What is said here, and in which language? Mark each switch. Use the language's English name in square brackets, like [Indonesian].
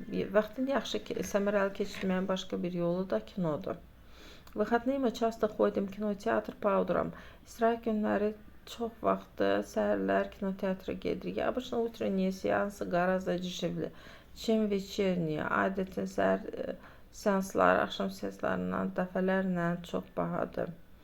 [Azerbaijani] Vaxtını yaxşı, səmərəli keçirməyin başqa bir yolu da kinodur. [Russian] Выходные мы часто ходим в кинотеатр по утрам. [Azerbaijani] İstirahət günləri çox vaxtı səhərlər kinoteatra gedirik. [Russian] Обычно утренние сеансы гораздо дешевле, чем вечерние. [Azerbaijani] Adətən səhər seansları axşam seanslarından dəfələrlə çox bahadır.